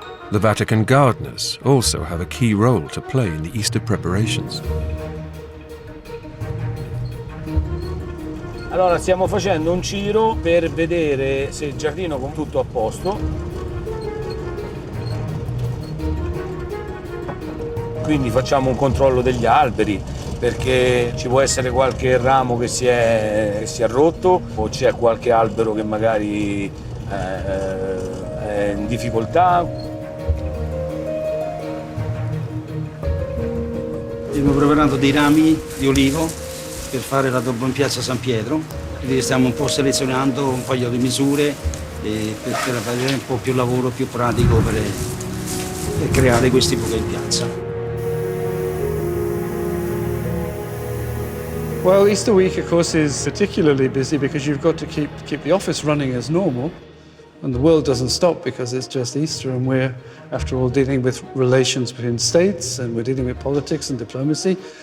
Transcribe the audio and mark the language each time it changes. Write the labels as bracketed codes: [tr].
[en] The Vatican gardeners also have a key role to play in the Easter preparations. [it] Allora stiamo facendo un giro per vedere se il giardino è tutto a posto. Quindi facciamo un controllo degli alberi perché ci può essere qualche ramo che si è rotto o c'è qualche albero che magari è in difficoltà. Stiamo preparando dei rami di olivo per fare l'addobbo in piazza San Pietro, quindi stiamo un po' selezionando un paio di misure per avere un po' più lavoro, più pratico per creare questi buchi in piazza. [en] Well, Easter week, of course, is particularly busy because you've got to keep the office running as normal. And the world doesn't stop because it's just Easter, and we're, after all, dealing with relations between states, and we're dealing with politics and diplomacy.